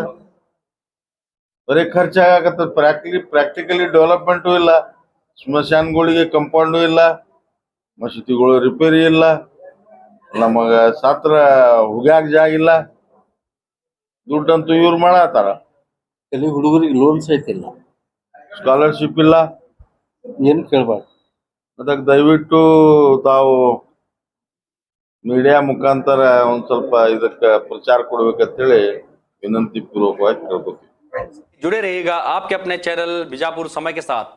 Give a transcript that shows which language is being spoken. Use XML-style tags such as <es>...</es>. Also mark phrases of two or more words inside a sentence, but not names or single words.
<kn>ಬರೀ ಖರ್ಚಾಗತ್ತ,</kn> <en>practically development</en> <kn>ಇಲ್ಲ, ಸ್ಮಶಾನಗಳಿಗೆ ಕಂಪೌಂಡು ಇಲ್ಲ, ಮಸೀದಿಗಳು ರಿಪೇರಿ ಇಲ್ಲ, ನಮಗ ಸತ್ರ ಹುಗ್ಯಾಕ ಜಾಗ ಇಲ್ಲ, ದುಡ್ಡಂತೂ ಇವ್ರು ಮಾಡತ್ತಾರ. ಕೆಲವು ಹುಡುಗರಿಗೆ ಲೋನ್ಸ್ ಐತಿಲ್ಲ, ಸ್ಕಾಲರ್ಶಿಪ್ ಇಲ್ಲ, ಏನು ಕೇಳಬಾರ್ದು. ಅದಕ್ಕೆ ದಯವಿಟ್ಟು ತಾವು ಮೀಡಿಯಾ ಮುಖಾಂತರ ಒಂದ್ ಸ್ವಲ್ಪ ಇದಕ್ಕೆ ಪ್ರಚಾರ ಕೊಡ್ಬೇಕಂತೇಳಿ ವಿನಂತಿ ಪೂರ್ವಕವಾಗಿ ಕೇಳ್ಕೊತೀವಿ.</kn> <hi>जुड़े रहिएगा आपके अपने चैनल बीजापुर समय के साथ।</hi>